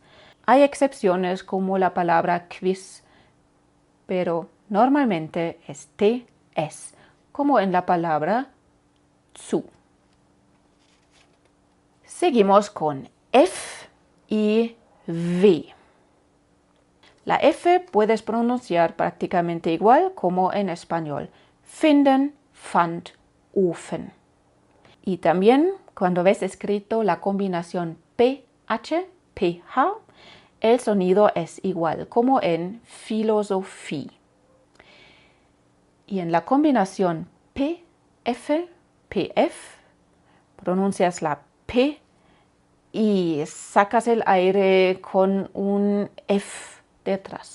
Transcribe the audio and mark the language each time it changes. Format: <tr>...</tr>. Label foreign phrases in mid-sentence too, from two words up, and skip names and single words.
<es>Hay excepciones como la palabra quiz, pero normalmente es TS, como en la palabra zu. Seguimos con F y V. La F puedes pronunciar prácticamente igual como en español.</es> <de>Finden, fand, Ofen.</de> <es>Y también cuando ves escrito la combinación PH, PH, el sonido es igual como en filosofía. Y en la combinación PF, PF, pronuncias la P y sacas el aire con un F detrás.</es>